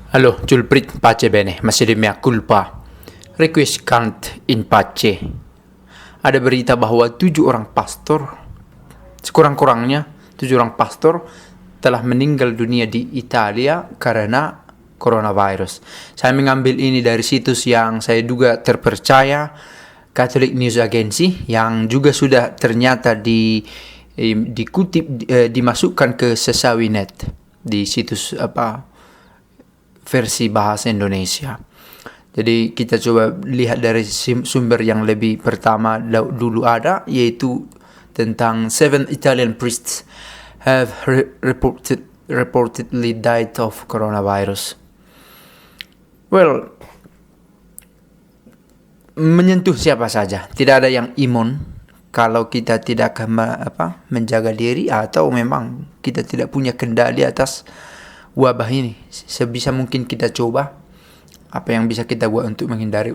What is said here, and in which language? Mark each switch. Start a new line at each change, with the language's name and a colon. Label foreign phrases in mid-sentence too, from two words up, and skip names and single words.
Italian: Allora, Julprit pace bene,
Indonesian: masih di
Latin: mea culpa. Requiescant in pace.
Indonesian: Ada berita bahwa 7 orang pastor, sekurang-kurangnya 7 orang pastor telah meninggal dunia di Italia karena coronavirus. Saya mengambil ini dari situs yang saya duga terpercaya, Catholic News Agency, yang juga sudah ternyata dikutip, dimasukkan ke Sesawinet di situs versi bahasa Indonesia. Jadi kita coba lihat dari sumber yang lebih pertama dulu ada, yaitu tentang 7
English: Italian priests have reportedly died of coronavirus.
Indonesian: Well, menyentuh siapa saja. Tidak ada yang imun kalau kita tidak menjaga diri, atau memang kita tidak punya kendali atas wabah ini. Sebisa mungkin kita coba apa yang bisa kita buat untuk menghindari.